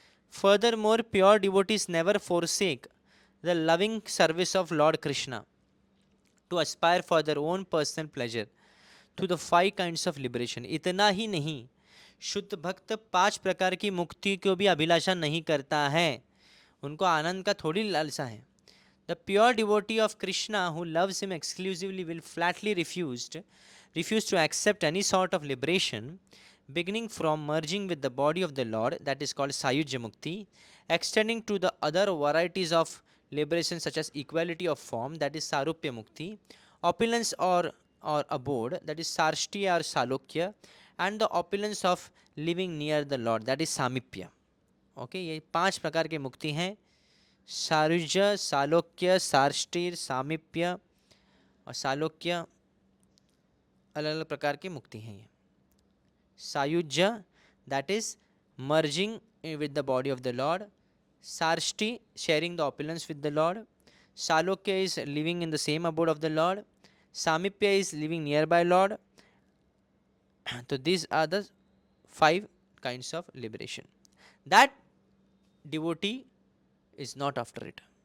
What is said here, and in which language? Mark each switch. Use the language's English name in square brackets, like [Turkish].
[English] Furthermore, pure devotees never forsake the loving service of Lord Krishna to aspire for their own personal pleasure to the 5 kinds of liberation. [Hindi] इतना ही नहीं, शुद्ध भक्त 5 प्रकार की मुक्ति को भी अभिलाषा नहीं करता है, उनको आनंद का थोड़ी लालसा है. [English] The pure devotee of Krishna who loves him exclusively will flatly refuse to accept any sort of liberation, beginning from merging with the body of the Lord, that is called Sayujya Mukti, extending to the other varieties of liberation such as equality of form, that is Sarupya Mukti, opulence or abode, that is Sarshti or Salokya, and the opulence of living near the Lord, that is Samipya. [Hindi] Okay, ये 5 प्रकार के मुक्ति हैं. सारुज्य, सालोक्य, सार्ष्टिर, सामीप्य और सालोक्य अलग अलग प्रकार की मुक्ति हैं. [English] ये सायुज्य, that is merging with the body of the Lord. सार्ष्टि, sharing the opulence with the Lord. सालोक्य is living in the same abode of the Lord. सामीप्य is living near by Lord. तो these are the 5 kinds of liberation. That devotee is not after it.